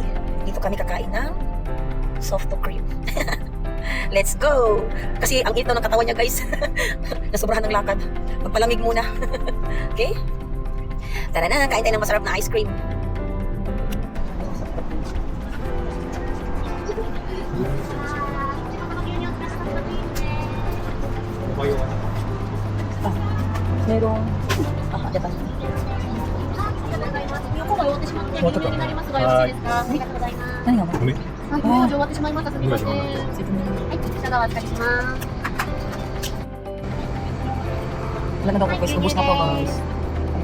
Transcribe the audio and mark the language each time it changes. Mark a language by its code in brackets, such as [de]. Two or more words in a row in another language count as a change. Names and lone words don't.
[tl] Dito kami kakain ng [en] soft cream. Let's go! [tl] Kasi ang ito ng katawan niya guys. Nasobrahan ng lakad. Magpalamig muna. Okay? Tara na, kain tayo ng masarap na [en] ice cream. [tl] Merong dyan. [ja] 終わったか。はい。何がごめん。はい、もう終わってしまいました。すみません。はい、こちらお預かりします。 [tl] Wala na daw po guys, ubos na po guys.